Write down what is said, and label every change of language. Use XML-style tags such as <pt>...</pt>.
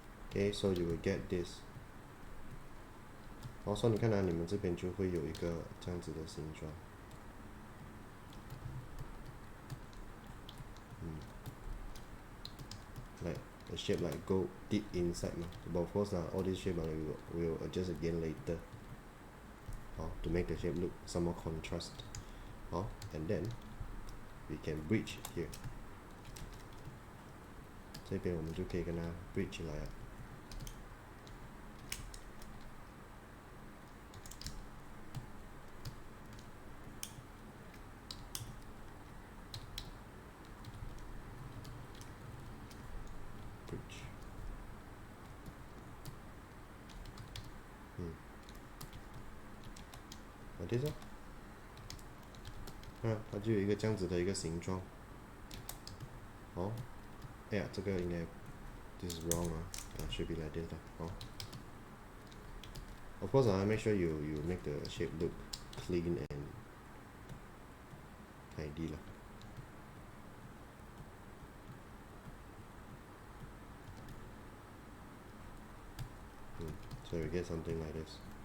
<en>Okay, so you will get this.</en> <zh>Also 你看你们这边就会有一个这样子的形状。</zh> <en>Like the shape like go deep inside but of course all this shape we will adjust again later, to make the shape look some more contrast, and then we can bridge here.</en> <zh>这边我们就可以跟它 bridge 起来了。</zh> <en>bridge.</en> <zh>这种，它就有一个这样子的一个形状。哎呀，这个应该</zh> <en>this is wrong should be like this Of course make sure you make the shape look clean and tidy So you get something like this.</en>